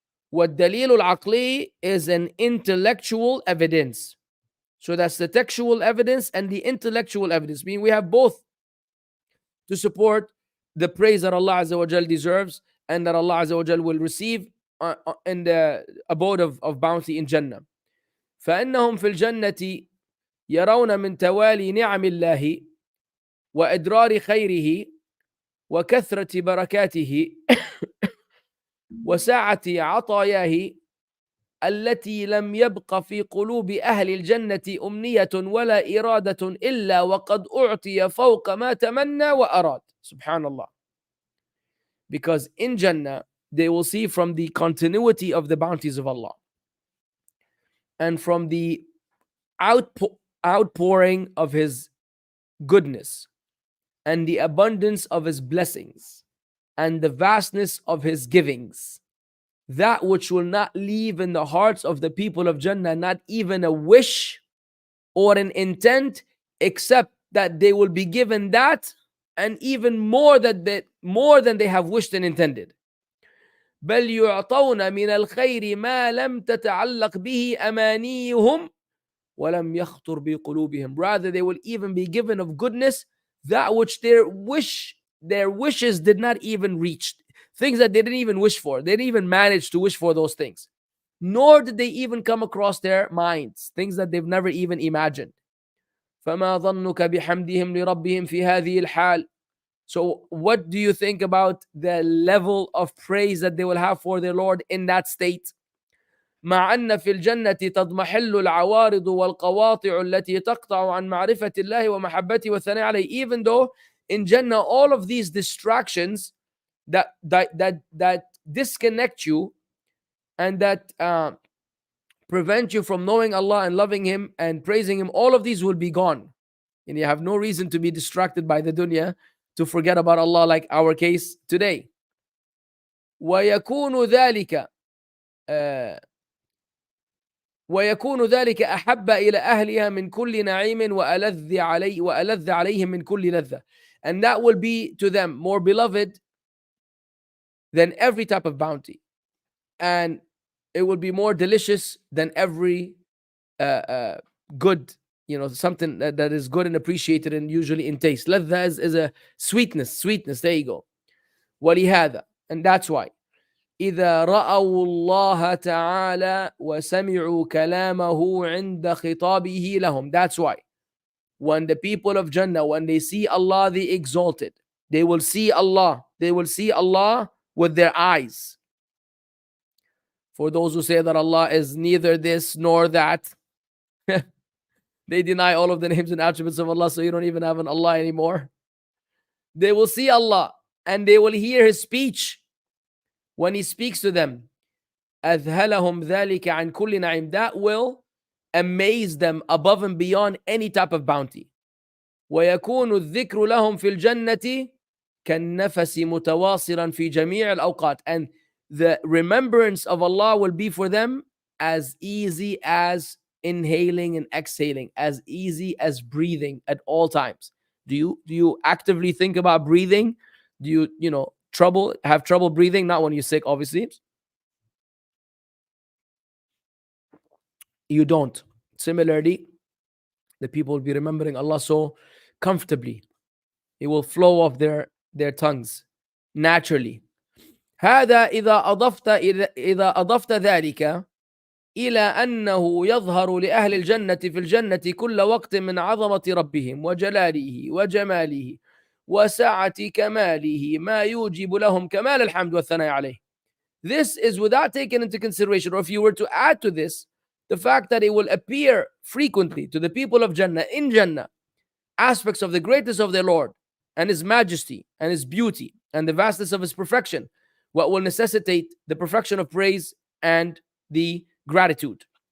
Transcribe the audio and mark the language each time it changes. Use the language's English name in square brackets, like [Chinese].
[English] What dalil al-aqli is an intellectual evidence. So that's the textual evidence and the intellectual evidence. Meaning we have both to support the praise that Allah Azza wa Jal deserves and that Allah Azza wa Jal will receive in the abode of bounty in Jannah. [Arabic] فإنهم في الجنة يرون من توالي نعم الله وإدرار خيره وكثرة بركاته وسعة عطاياه التي لم يبق في قلوب أهل الجنة أمنية ولا إرادة إلا وقد أعطي فوق ما تمنى وأراد. Subhanallah. [English] Because in Jannah, they will see from the continuity of the bounties of Allah and from the outpouring of His goodness and the abundance of His blessings and the vastness of His givings, that which will not leave in the hearts of the people of Jannah not even a wish or an intent, except that they will be given that and even more than they have wished and intended. [Arabic] بل يعطون من الخير ما لم تتعلق به أمانيهم ولم يخطر بقلوبهم. [English] Rather, they will even be given of goodness that which their wishes did not even reach. Things that they didn't even wish for. They didn't even manage to wish for those things. Nor did they even come across their minds. Things that they've never even imagined. [Arabic] فما ظنك بحمدهم لربهم في هذه الحال. [English] So what do you think about the level of praise that they will have for their Lord in that state? [Arabic] مع أن في الجنة تضمحل العوارض والقواطع التي تقطع عن معرفة الله ومحبته والثناء عليه. [English] Even though in Jannah all of these distractions that disconnect you and that prevent you from knowing Allah and loving Him and praising Him, all of these will be gone. And you have no reason to be distracted by the dunya to forget about Allah, like our case today. [Arabic] ويكون ذلك أحب إلى أهلها من كل نعيم وألذ عليهم من كل لذة. [English] And that will be to them more beloved than every type of bounty. And it will be more delicious than every good, something that is good and appreciated and usually in taste. Ladha is a sweetness, there you go. [Arabic] ولهذا, [English] and that's why [Arabic] إذا رأوا الله تعالى وسمعوا كلامه عند خطابه لهم. [English] That's why when the people of Jannah, when they see Allah the Exalted, they will see Allah with their eyes. For those who say that Allah is neither this nor that, they deny all of the names and attributes of Allah, so you don't even have an Allah anymore. They will see Allah and they will hear His speech when He speaks to them. [Arabic] أذهلهم ذلك عن كل نعيم. [English] That will amaze them above and beyond any type of bounty. [Arabic] ويكون الذكر لهم في الجنة كالنفس متواصلا في جميع الأوقات. [English] And the remembrance of Allah will be for them as easy as inhaling and exhaling, as easy as breathing at all times. Do you actively think about breathing? Do you have trouble breathing? Not when you're sick, obviously. You don't. Similarly, the people will be remembering Allah so comfortably. It will flow off their tongues naturally. [Arabic] هذا إذا أضفت ذلك إلى أنه يظهر لأهل الجنة في الجنة كل وقت من عظمة ربهم وجلاله وجماله وسعة كماله ما يوجب لهم كمال الحمد والثناء عليه. [English] This is without taking into consideration, or if you were to add to this, the fact that it will appear frequently to the people of Jannah in Jannah aspects of the greatness of their Lord and His majesty and His beauty and the vastness of His perfection, what will necessitate the perfection of praise and the gratitude.